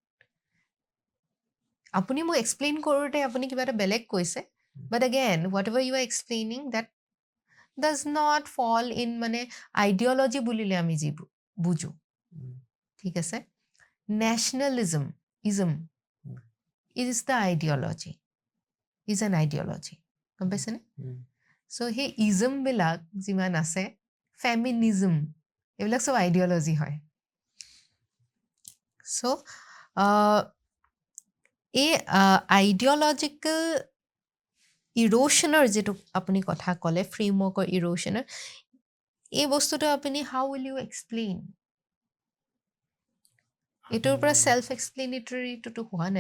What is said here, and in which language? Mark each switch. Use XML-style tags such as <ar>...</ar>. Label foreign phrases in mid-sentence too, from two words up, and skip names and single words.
<as>আপুনি মোক এক্সপ্লেইন কৰোঁতে আপুনি কিবা এটা বেলেগ কৈছে</as> <en>but again whatever you are explaining that does not fall in</en> <as>মানে ideology বুলিলে আমি যি বুজো ঠিক আছে nationalism</as> <en>is the ideology is an ideology</en> <as>গম পাইছেনে so সেই ism বিলাক যিমান আছে feminism এইবিলাক সব ideology হয় so এই</as> <en>ideological erosion</en> <as>যিটো আপুনি কথা ক'লে</as> <en>framework erosion</en> <as>এই বস্তুটো আপুনি</as> <en>how will you explain</en> <as>এইটোৰ পৰা</as> <en>self explanatory</en> <as>হোৱা নাই</as>